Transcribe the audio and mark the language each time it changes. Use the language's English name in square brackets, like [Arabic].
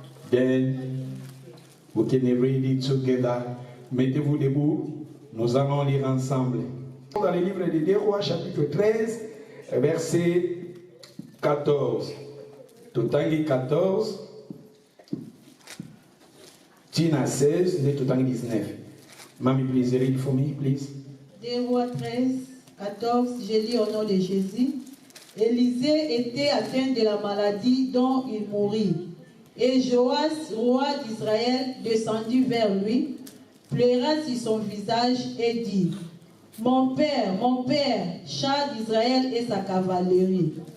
[English] Then we can read it together. [French] Mettez-vous debout. Nous allons lire ensemble. Dans le livre des Deux Rois, chapitre 13, verset 14. [Lingala] Totangi 14. Tina 16, de Totangi 19. [English] Mami, please read for me, please. [French] Des Rois 13, 14, je lis au nom de Jésus. Élisée était atteint de la maladie dont il mourut. Et Joas, roi d'Israël, descendit vers lui, pleura sur son visage et dit: mon père, char d'Israël et sa cavalerie.